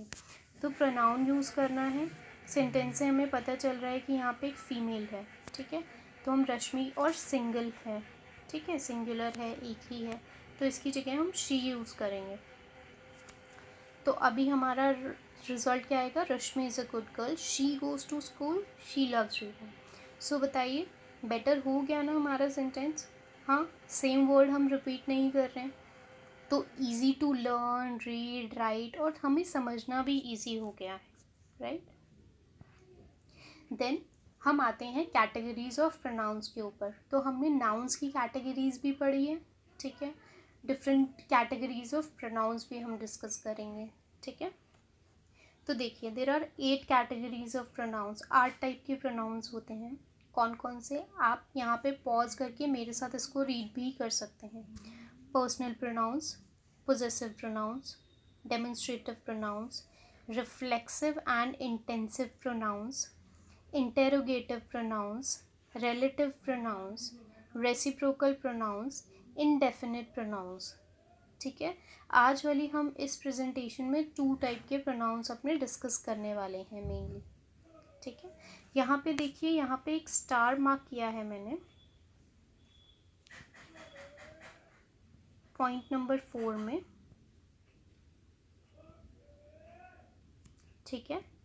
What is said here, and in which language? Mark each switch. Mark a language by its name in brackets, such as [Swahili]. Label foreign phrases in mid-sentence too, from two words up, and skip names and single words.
[Hindi] तो [English] pronoun use [Hindi] करना है, सेंटेंस से हमें पता चल रहा है कि यहाँ पे एक फ़ीमेल है, ठीक है। तो हम रश्मि, और सिंगल है, ठीक है, सिंगुलर है, एक ही है, तो इसकी जगह हम [English] she use [Hindi] करेंगे। तो अभी हमारा रिजल्ट क्या आएगा, [English] Rashmi is a good girl, she goes to school, she loves reading. [Hindi] सो बताइए, बेटर हो गया ना हमारा सेंटेंस। हाँ, [English] same word [Hindi] हम रिपीट नहीं कर रहे हैं, तो [English] easy to learn, read, write, [Hindi] और हमें समझना भी ईजी हो गया है, राइट। देन हम आते हैं [English] categories of pronouns [Hindi] के ऊपर। तो हमने नाउन्स की कैटेगरीज भी पढ़ी है, ठीक है। [English] different categories of pronouns [Hindi] भी हम डिस्कस करेंगे, ठीक है। तो देखिए, [English] there are 8 categories of pronouns, [Hindi] 8 टाइप के प्रोनाउंस होते हैं। कौन कौन से, आप यहाँ पे पॉज करके मेरे साथ इसको रीड भी कर सकते हैं। [English] personal pronouns, possessive pronouns, demonstrative pronouns, reflexive and intensive pronouns, interrogative pronouns, relative pronouns, reciprocal pronouns, indefinite pronouns, [Hindi] ठीक है। आज वाली हम इस प्रेजेंटेशन में 2 टाइप के प्रोनाउंस अपने डिस्कस करने वाले हैं मेनली, ठीक है। यहाँ पे देखिए, यहाँ पे एक [English] star mark [Hindi] किया है मैंने, [English] point number 4 [Hindi] में, ठीक है।